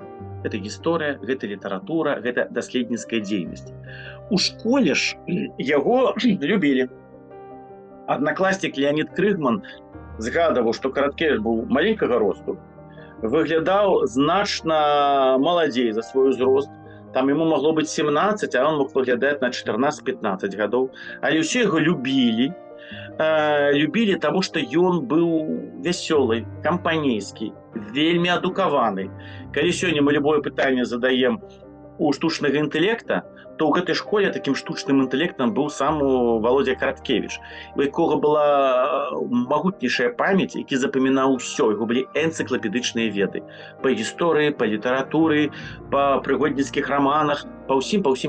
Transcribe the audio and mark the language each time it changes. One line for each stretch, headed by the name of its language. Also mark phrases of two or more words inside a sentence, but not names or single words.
Belarusian: Гэта гісторыя, гэта літаратура, гэта даследніцкая дзейнасць. У школе ж яго любілі. Аднакласнік Леонід Крыгман згадаваў, што Караткевіч быў маленькага росту, выглядаў значна маладзей за свой узрост. Там ему могло быць 17, а он мог выглядаць на 14-15 гадоў. Але ўсе яго любілі. Любілі, таму што ён быў вясёлы, кампанейскі, вельмі адукаваны. Калі сёння мы любое пытанне задаем у штучнага інтэлекта, то ў гэтай школе такім штучным інтэлектам быў сам Володя Караткевіч, у якога была магутнейшая памяць, які запамінаў усё, яго былі энцыклапедычныя веды па гісторыі, па літаратуры, па прыгодніцкіх раманах, па ўсім.